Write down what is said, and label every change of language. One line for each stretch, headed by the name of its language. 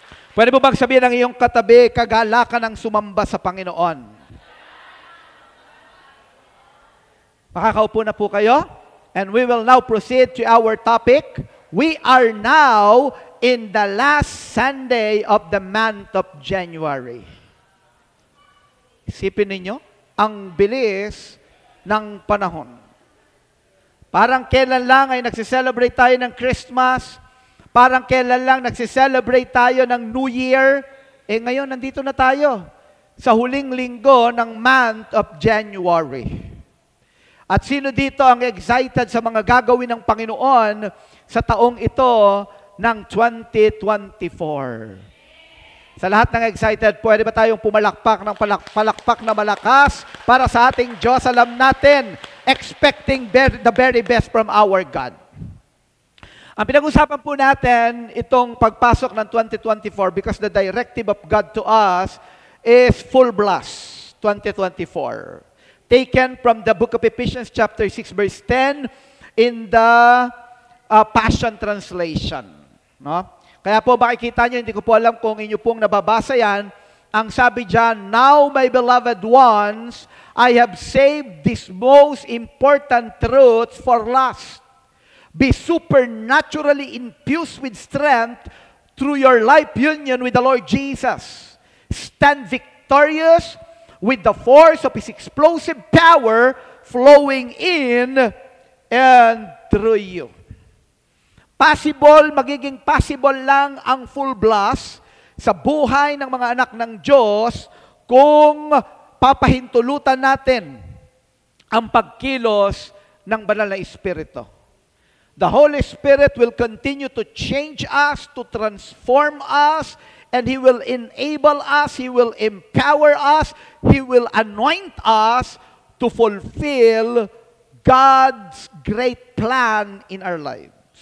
Filipino: Pwede mo bang sabihin ng iyong katabi, kagalakan ng sumamba sa Panginoon? Makakaupo na po kayo?
English: And we will now proceed to our topic. We are now in the last Sunday of the month of January.
Filipino: Isipin ninyo, ang bilis ng panahon. Parang kailan lang ay nagsiselebrate tayo ng Christmas, parang kailan lang nagsiselebrate tayo ng New Year, ngayon nandito na tayo sa huling linggo ng month of January. At sino dito ang excited sa mga gagawin ng Panginoon sa taong ito ng 2024? Sa lahat ng excited, pwede ba tayong pumalakpak ng palakpak na malakas para sa ating Diyos? Alam natin,
English: expecting the very best from our God.
Filipino: Ang pinag-usapan po natin itong pagpasok ng
English: 2024 because the directive of God to us is full blast 2024. Taken from the book of Ephesians chapter 6 verse 10 in the Passion Translation.
Filipino: No? Kaya po makikita nyo, hindi ko po alam kung inyo pong nababasa yan, ang sabi dyan,
English: "Now, my beloved ones, I have saved these most important truths for last. Be supernaturally infused with strength through your life union with the Lord Jesus. Stand victorious with the force of His explosive power flowing in and through you."
Filipino: Magiging possible lang ang full blast sa buhay ng mga anak ng Diyos kung papahintulutan natin ang pagkilos ng banal na Espiritu.
English: The Holy Spirit will continue to change us, to transform us, and He will enable us, He will empower us, He will anoint us to fulfill God's great plan in our lives.